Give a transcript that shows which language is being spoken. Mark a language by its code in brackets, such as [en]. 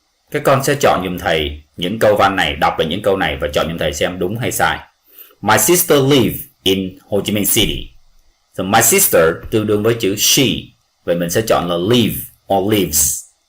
[vi] Các con sẽ chọn giùm thầy những câu văn này, đọc lại những câu này và chọn giùm thầy xem đúng hay sai. [en] My sister live in Ho Chi Minh City. So my sister [vi] tương đương với chữ she. Vậy mình sẽ chọn là [en] live or lives.